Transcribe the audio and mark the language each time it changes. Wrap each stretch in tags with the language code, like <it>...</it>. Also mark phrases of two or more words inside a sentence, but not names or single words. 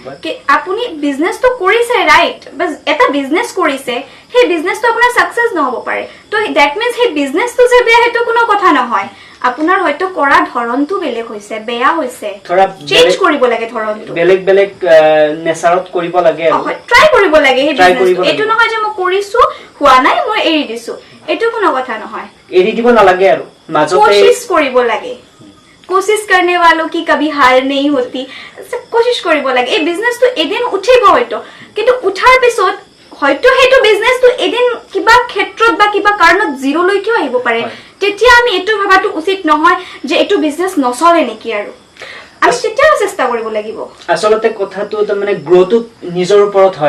<as>কি আপুনি বিজনেসটো কৰিছে</as> <en>right but</en> <as>এটা বিজনেস কৰিছে সেই বিজনেসটো আপোনাৰ সাকসেস নহব পাৰে তো</as> <en>that means</en> <as>সেই বিজনেসটো যে বেয়া হেতু কোনো কথা নহয় আপোনাৰ হয়তো কৰা ধৰণটো বেলেগ হৈছে বেয়া হৈছে থৰা চেঞ্জ কৰিব লাগে ধৰণটো বেলেগ নেচাৰত কৰিব লাগে আৰু ট্ৰাই কৰিব লাগে সেই বিজনেসটো এটো নহয় যে মই কৰিছো হোৱা নাই মই এৰি দিছো এটো কোনো কথা নহয় এৰি দিব নালাগে আৰু মাজতে কোशिश কৰিব লাগে</as> <hi>कोशिश करने वालों की कभी हार नहीं होती</hi> <as>कोशिश কৰিব লাগে এই বিজনেসটো এদিন উঠিব হয়তো কিন্তু উঠাৰ পিছত হয়তো হেতু বিজনেসটো এদিন কিবা ক্ষেত্ৰত বা কিবা কাৰণত জিৰো লৈকে আহিব পাৰে তেতিয়া আমি এটো ভাবাটো উচিত নহয় যে এটো বিজনেস নচলে নেকি আৰু আমি তেতিয়াও চেষ্টা কৰিব লাগিব আচলতে কথাটো তাৰমানে গ্ৰ'টো নিজৰ ওপৰত হয়</as>